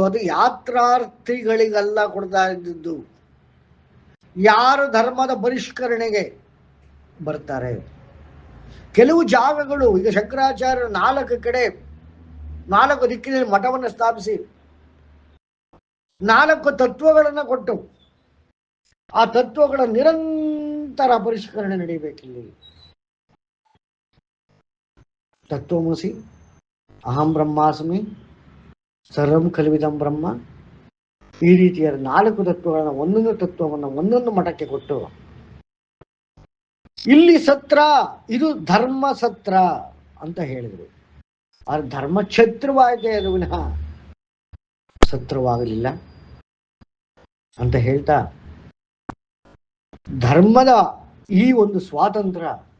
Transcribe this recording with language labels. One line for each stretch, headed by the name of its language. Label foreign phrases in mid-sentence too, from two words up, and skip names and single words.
Kannada: ಅದು ಯಾತ್ರಾರ್ಥಿಗಳಿಗೆಲ್ಲ ಕೊಡ್ತಾ ಇದ್ದದ್ದು. ಯಾರು ಧರ್ಮದ ಪರಿಷ್ಕರಣೆಗೆ ಬರ್ತಾರೆ, ಕೆಲವು ಜಾಗಗಳು, ಈಗ ಶಂಕರಾಚಾರ್ಯರು 4 ಕಡೆ 4 ದಿಕ್ಕಿನಲ್ಲಿ ಮಠವನ್ನು ಸ್ಥಾಪಿಸಿ 4 ತತ್ವಗಳನ್ನು ಕೊಟ್ಟು, ಆ ತತ್ವಗಳ ನಿರಂತರ ಪರಿಷ್ಕರಣೆ ನಡೀಬೇಕಿಲ್ಲಿ.
Sanskrit: ತತ್ವಮಸಿ, ಅಹಂ ಬ್ರಹ್ಮಾಸ್ಮಿ, ಸರ್ವಂ ಖಲ್ವಿದಂ ಬ್ರಹ್ಮ,
Kannada: ಈ ರೀತಿಯ 4 ತತ್ವಗಳನ್ನು, ಒಂದೊಂದು ತತ್ವವನ್ನು ಒಂದೊಂದು ಮಠಕ್ಕೆ ಕೊಟ್ಟು, ಇಲ್ಲಿ ಸತ್ರ, ಇದು ಧರ್ಮ ಸತ್ರ ಅಂತ ಹೇಳಿದರು. ಆದ್ರೆ ಧರ್ಮ ಛತ್ರವಾಯಿತೆ, ಅದು ವಿನಃ ಸತ್ರವಾಗಲಿಲ್ಲ ಅಂತ ಹೇಳ್ತಾ ಧರ್ಮದ ಈ ಒಂದು ಸ್ವಾತಂತ್ರ್ಯ